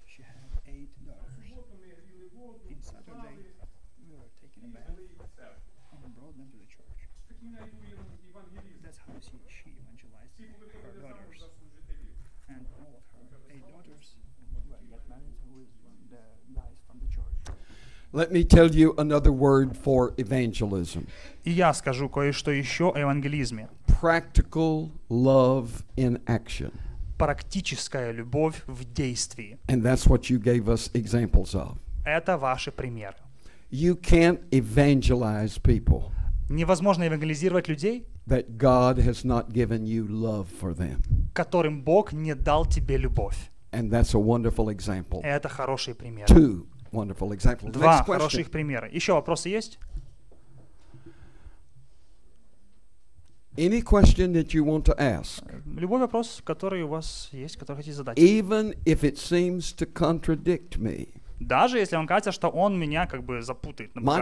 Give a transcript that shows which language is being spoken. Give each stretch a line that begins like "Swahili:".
English: She had 8 daughters. In Saturday, we were taking a bath and brought them to the church. That's how she evangelized her daughters. And all of her 8 daughters got married with the guys from the church. Let me tell you another word for evangelism.
Russian: И я скажу кое-что еще о евангелизме.
English: Practical love in action.
Russian: Практическая любовь в действии.
English: And that's what you gave us examples of.
Russian: Это ваши примеры.
English: You can't evangelize people
Russian: Невозможно евангелизировать людей,
English: that God has not given you love for them.
Russian: которым Бог не дал тебе любовь.
English: And that's a wonderful example.
Russian: Это хороший пример.
English: 2 wonderful examples.
Russian: Два
English: Next question.
Russian: хороших примера. Еще вопросы есть?
English: Any question that you want to ask,
Russian: Любой вопрос, который у вас есть, который хотите задать.
English: even if it seems to contradict me.
Russian: Даже если вам кажется, что он меня как бы запутает, напугает.